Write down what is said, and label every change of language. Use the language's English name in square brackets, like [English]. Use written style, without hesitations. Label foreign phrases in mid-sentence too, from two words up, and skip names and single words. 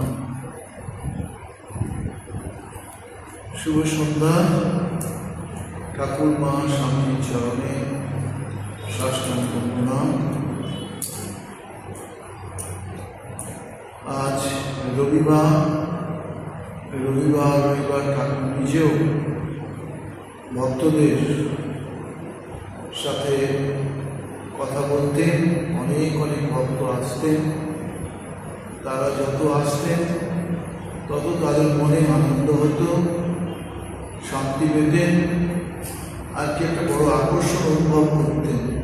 [Bangla] শুভ সন্ধ্যা। ঠাকুর মা স্বামী চরণে সাষ্টাঙ্গ প্রণাম। আজ রবিবার ঠাকুর निजेও ভক্তদের সাথে কথা বলতেন। অনেক ভক্ত আসতেন। তারা যত আসতেন তত তাদের মনে আনন্দ হতো, শান্তি পেতেন, আর কি একটা বড় আকর্ষণ অনুভব করতেন।